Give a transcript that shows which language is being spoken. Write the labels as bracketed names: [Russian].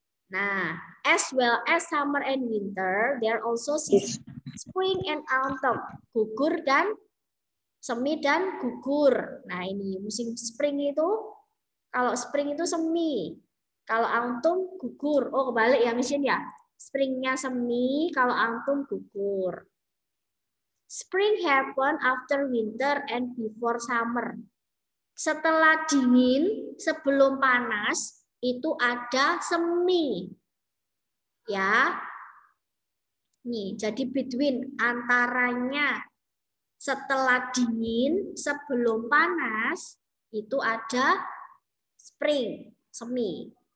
[English] Nah, as well as summer and winter, there are also seasons spring and autumn. [Indonesian] Gugur dan semi dan gugur. Nah, ini musim spring itu, kalau spring itu semi. Kalau autumn gugur. Oh, kebalik ya, Miss Jen ya. Springnya semi, kalau autumn gugur. [English] Spring happen after winter and before summer. [Indonesian] Setelah dingin, sebelum panas, itu ada semi. Ya. Nih, jadi between antaranya setelah dingin, sebelum panas, itu ada spring, semi.